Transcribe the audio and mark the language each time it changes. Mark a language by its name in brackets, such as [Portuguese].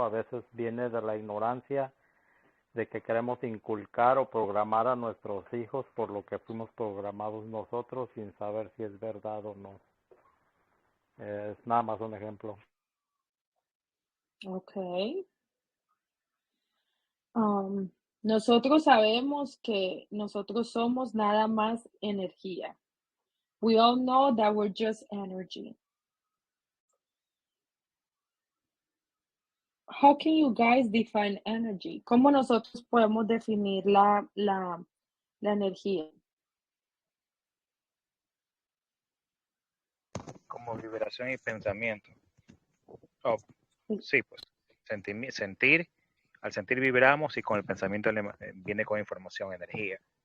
[Spanish] A veces viene de la ignorancia de que queremos inculcar o programar a nuestros hijos por lo que fuimos programados nosotros sin saber si es verdad o no. Es nada más un ejemplo. Okay. Nosotros sabemos que nosotros somos nada más energía. [English] We all know that we're just energy. How can you guys define energy? [Spanish] ¿Cómo nosotros podemos definir la la energía? Como vibración y pensamiento. Oh, sí, pues sentir, al sentir vibramos y con el pensamiento viene con información, energía.